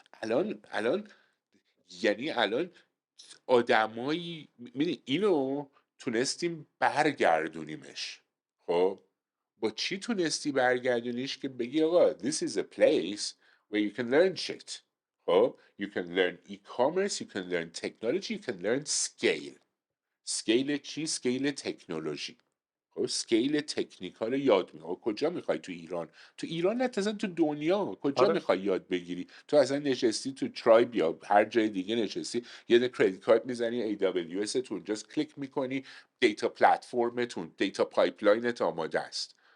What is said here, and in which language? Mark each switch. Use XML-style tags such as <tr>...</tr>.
<fa>الان یعنی الان آدمایی اینو تونستیم برگردونیمش. خب با چی تونستی برگردونیش؟ که بگی آقا</fa> <en>this is a place where you can learn shit. خب you can learn e-commerce, you can learn technology, you can learn scale.</en> <fa>scale چی؟ scale تکنولوژی. خب سکیل تکنیکال یاد میگیری. کجا میخوای؟ تو ایران؟ تو ایران نه، اصلا تو دنیا کجا آره. میخوای یاد بگیری؟ تو اصلا نشستی تو ترایب یا هر جای دیگه نشستی، یه دونه کریدیت کارت میزنی AWS تو اونجاست، کلیک میکنی دیتا پلتفرمتون، دیتا پایپلاینت آماده است.</fa>